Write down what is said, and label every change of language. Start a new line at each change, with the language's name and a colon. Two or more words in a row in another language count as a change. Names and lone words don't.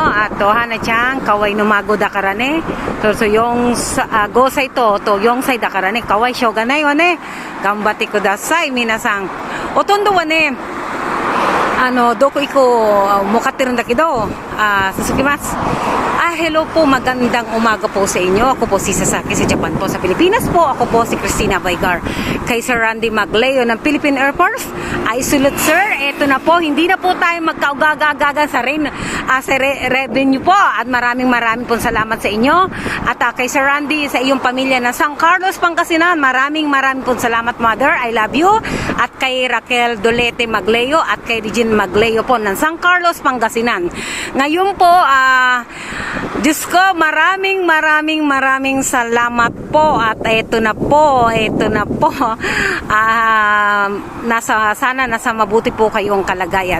Japanese: あと、花ちゃん、可愛いの孫だからね。そうそう、5歳と4歳だからね、可愛いしょうがないわね。頑張ってください、皆さん。ほとんどはね、どこ行こう、向かってるんだけど、続きます。
Filipino: Hello po, magandang umaga po sa inyo. Ako po si Sasaki sa Japan po, sa Pilipinas po. Ako po si Christina Vaygar. Kay Sir Randy Magleo ng Philippine Air Force. Ay sulit sir, eto na po, hindi na po tayo magkaugagagaga sa revenue po. At maraming po salamat sa inyo. At kay Sir Randy, sa iyong pamilya ng San Carlos, Pangasinan, maraming po salamat mother,
English: I love you.
Filipino: At kay Raquel Dolete Magleo at kay Regine Magleo po ng San Carlos, Pangasinan. Ngayon po, Diyos ko, maraming salamat po. At eto na po. Sana nasa mabuti po kayong kalagayan.